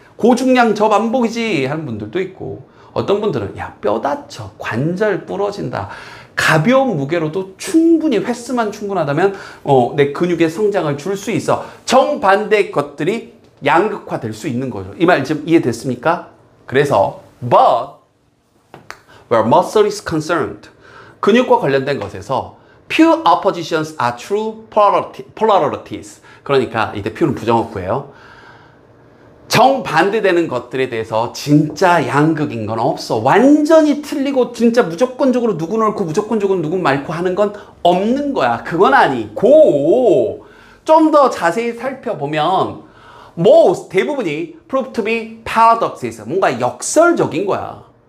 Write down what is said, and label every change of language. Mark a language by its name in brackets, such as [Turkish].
[Korean] 고중량 저반복이지 하는 분들도 있고, 어떤 분들은 야, 뼈 다쳐, 관절 부러진다. 가벼운 무게로도 충분히 횟수만 충분하다면 내 근육의 성장을 줄 수 있어. 정반대의 것들이 양극화될 수 있는 거죠. 이 말 좀 이해됐습니까? [English] 그래서 but where muscle is concerned, [Korean] 근육과 관련된 것에서 [English] pure oppositions are true polarities. [Korean] 그러니까 이때 pure는 부정어구예요. 정반대되는 것들에 대해서 진짜 양극인 건 없어. 완전히 틀리고 진짜 무조건적으로 누구 옳고 무조건적으로 누구 말고 하는 건 없는 거야. 그건 아니고 좀 더 자세히 살펴보면 most, 대부분이 [English] prove to be paradoxes, [Korean] 뭔가 역설적인 거야.